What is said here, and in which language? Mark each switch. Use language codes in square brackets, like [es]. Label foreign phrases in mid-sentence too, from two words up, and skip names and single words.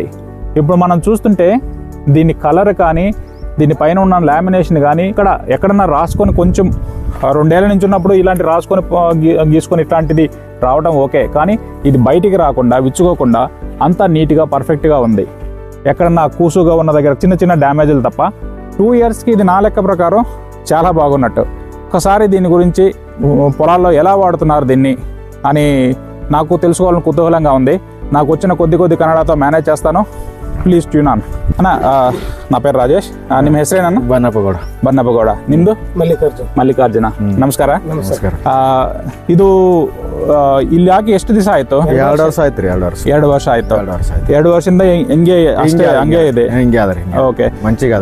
[te] ఇప్పుడు మనం చూస్తుంటే దీని కలర్ కానీ దీని పైన ఉన్న లామినేషన్ కానీ ఇక్కడ ఎక్కడన్నా రాసుకొని కొంచెం 2 ఏళ్ల నుంచి ఉన్నప్పుడు ఇలాంటి రాసుకొని గీసుకొని ఇట్లాంటిది రావడం ఓకే, కానీ ఇది బయటికి రాకుండా విచ్చుకోకుండా అంతా నీట్గా పర్ఫెక్ట్గా ఉంది. ఎక్కడన్నా కూసుగా ఉన్న దగ్గర చిన్న చిన్న డ్యామేజ్లు తప్ప 2 ఇయర్స్కి ఇది నా లెక్క ప్రకారం చాలా బాగున్నట్టు. ఒకసారి దీని గురించి పొలాల్లో ఎలా వాడుతున్నారు దీన్ని అని నాకు తెలుసుకోవాలని కుతూహలంగా ఉంది. నాకు వచ్చిన కొద్ది కన్నడతో మేనేజ్ చేస్తాను. [en] please tune on ಅಣ್ಣ. [te] నా పేరు [kn] ರಾಜೇಶ್. ನಿಮ್ಮ ಹೆಸರೇನಣ್ಣ? ಬನ್ನಪ್ಪಗೌಡ. ನಿಮ್ದು? ಮಲ್ಲಿಕಾರ್ಜುನ. ನಮಸ್ಕಾರ. ಇದು ಇಲ್ಲಿ ಹಾಕಿ ಎಷ್ಟು ದಿವಸ ಆಯ್ತು? 2 ವರ್ಷ ಆಯ್ತು ರೀ. 2 ವರ್ಷ ಆಯ್ತು. 2 ವರ್ಷದಿಂದ ಹಂಗೆ ಇದೆ. ಓಕೆ, ಮಂಚಿಗೆ